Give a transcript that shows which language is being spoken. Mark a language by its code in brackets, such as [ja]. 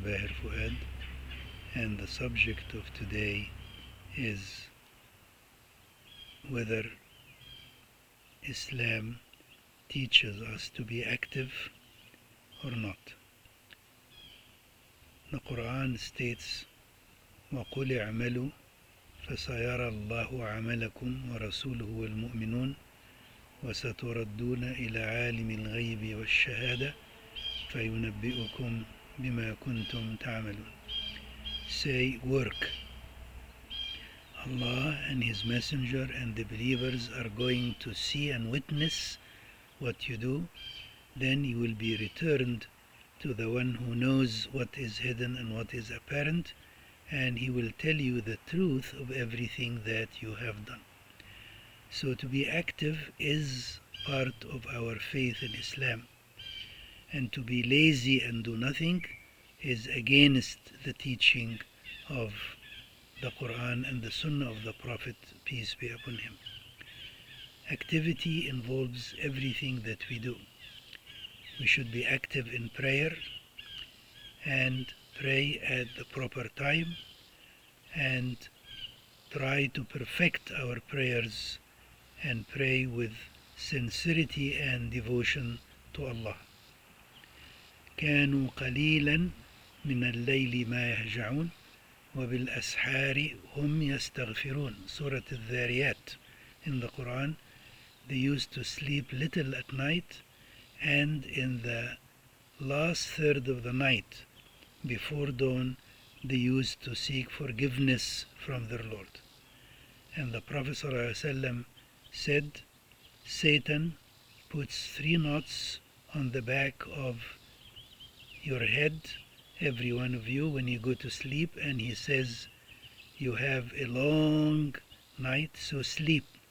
[en] Bahir Fuad, and the subject of today is whether Islam teaches us to be active or not. The Quran states, [ar] وَقُلِ اعْمَلُوا فَسَيَرَى اللَّهُ عَمَلَكُمْ وَرَسُولُهُ وَالْمُؤْمِنُونَ وستردون إلى عالم الغيب والشهادة فينبئكم بما كنتم تعملون. [en] Say, work. Allah and His Messenger and the believers are going to see and witness what you do. Then you will be returned to the one who knows what is hidden and what is apparent, and He will tell you the truth of everything that you have done. So to be active is part of our faith in Islam, and to be lazy and do nothing is against the teaching of the Quran and the Sunnah of the Prophet, peace be upon him. Activity involves everything that we do. We should be active in prayer and pray at the proper time and try to perfect our prayers and pray with sincerity and devotion to Allah. [ar] كانوا قليلا من الليل ما يهجعون وبالأسحار هم يستغفرون. [en] Surah Al-Dhariyat in the Quran. They used to sleep little at night, and in the last third of the night before dawn they used to seek forgiveness from their Lord. And the Prophet ﷺ said, Satan puts 3 knots on the back of your head, every one of you, when you go to sleep, and he says, you have a long night, so sleep.